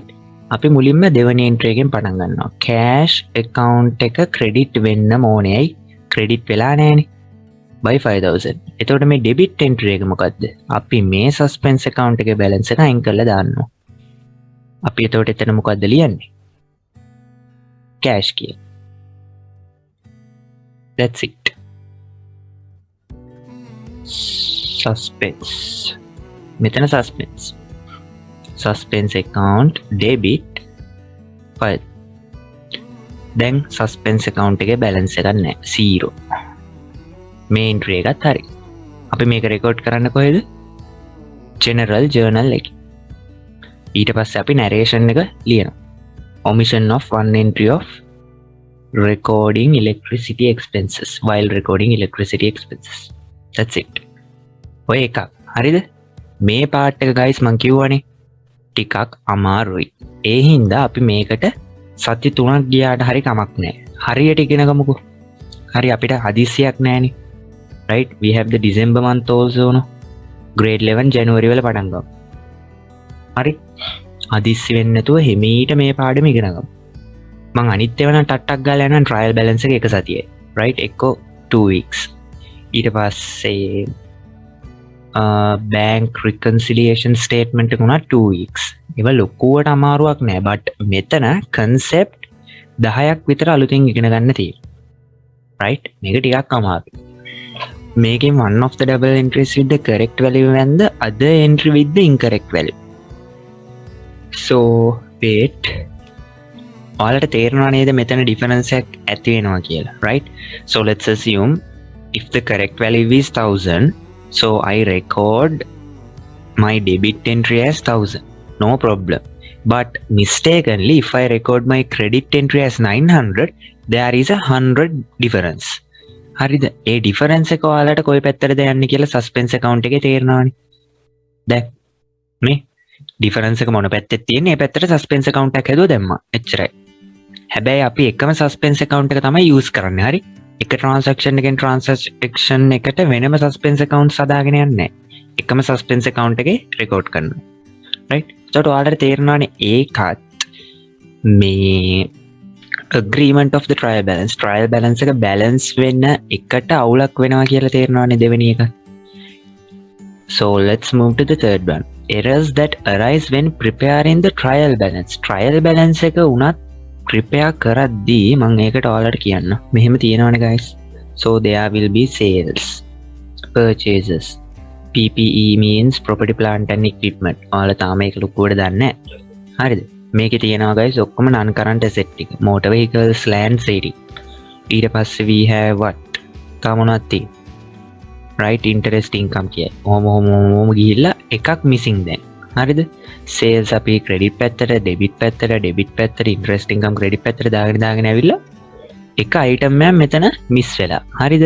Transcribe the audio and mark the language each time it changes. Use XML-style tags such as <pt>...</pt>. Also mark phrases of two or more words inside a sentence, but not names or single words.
<si>අපි මුලින්ම දෙවෙනි entry එකෙන් පටන් ගන්නවා.</si> <en>cash account</en> <si>එක credit වෙන්න ඕනේයි. credit වෙලා නැහැනේ. by 5000. එතකොට මේ debit entry එක මොකද්ද? අපි මේ</si> <en>suspense account</en> <si>එකේ balance එක අයින් කරලා දාන්නවා. අපි එතකොට එතන මොකද්ද ලියන්නේ? cash කියන.</si> <en>That's it. suspense.</en> <si>මෙතන suspense.</si> <en>suspense account debit 5.</en> <si>දැන් suspense account එකේ balance එකක් නැහැ 0. මේ entry එකත් හරි. අපි මේක record කරන්න කොහෙද?</si> <en>general journal</en> <si>එකේ. ඊට පස්සේ අපි narration එක ලියනවා.</si> <en>omission of one entry of recording electricity expenses while recording electricity expenses. That's it.</en> <si>ඔය එකක්. හරිද? මේ part එක guys මං කියවනේ ටිකක් අමාරුයි. ඒ හින්දා අපි මේකට සති 3ක් ගියාට හරි කමක් නැහැ. හරියට ඉගෙන ගමුකෝ. හරි අපිට හදිස්සියක් නැහැනේ.</si> <en>Right? We have the December month also no.</en> <si>Grade 11 January වල පටන් ගමු. හරි. හදිස්සි වෙන්නේ නැතුව හිමීට මේ පාඩම ඉගෙන ගමු. මං අනිත් ඒවා නම් ටට්ටක් ගාලා යනවා</si> <en>trial balance</en> <si>එක සතියේ. Right? එක්කෝ 2 weeks. ඊට පස්සේ</si> <en>bank reconciliation statement</en> <si>එක උනා 2 weeks. ඒවා ලොකුවට අමාරුවක් නෑ. but මෙතන concept 10ක් විතර අලුතෙන් ඉගෙන ගන්න තියෙනවා. right? මේක ටිකක් අමාරුයි.</si> <en>making one of the double entries with the correct value and the other entry with the incorrect value. So wait.</en> <si>ඔයාලට තේරෙනවා නේද මෙතන difference එකක් ඇති වෙනවා කියලා.</si> <en>right? So let's assume if the correct value is 1000, so I record my debit entry as 1000. No problem. But mistakenly, if I record my credit entry as 900, there is a 100 difference.</en> <si>හරිද? ඒ difference එක ඔයාලට කොයි පැත්තටද යන්නේ කියලා</si> <en>suspense account</en> <si>එකේ තේරෙනවානේ. දැන් මේ difference එක මොන පැත්තෙද තියෙන්නේ? මේ පැත්තට</si> <en>suspense account</en> <si>එකක් හදුවා දැම්මා. එච්චරයි. හැබැයි අපි එකම</si> <en>suspense account</en> <si>එක තමයි use කරන්නේ. හරි? එක transaction එකෙන් transaction එකට වෙනම</si> <en>suspense accounts</en> <si>හදාගෙන යන්නේ නැහැ. එකම</si> <en>suspense account</en> <si>එකේ record කරනවා. right? එතකොට ඔයාලට තේරෙනවානේ ඒකත් මේ</si> <en>agreement of the trial balance</en> <si>එක balance වෙන එකට අවුලක් වෙනවා කියලා තේරෙනවානේ දෙවෙනි එක.</si> <en>So let's move to the third one. Errors that arise when preparing the trial balance</en> <si>එක උනත් prepare කරද්දී මම ඒකට ඔයාලට කියන්න. මෙහෙම තියෙනවනේ guys.</si> <en>So there will be sales, purchases. PPE means property plant and equipment.</en> <si>ඔයාලා තාම ඒක ලොකුවට දන්නේ නැහැ. හරිද? මේකේ තියෙනවා guys ඔක්කොම</si> <en>non current asset</en> <si>ටික.</si> <en>motor vehicles, land city. ඊට පස්සේ we have what?</en> <si>තා මොනවද තියෙන්නේ? right?</si> <en>interest income</en> <si>කියයි. ඔහොම ගිහිල්ලා එකක් missing දැන්. හරිද? sales අපි credit පැත්තට, debit පැත්තට</si> <en>interest income credit</en> <si>පැත්තට දාගෙන ඇවිල්ලා එක item එකක් මෙතන miss වෙලා. හරිද?</si>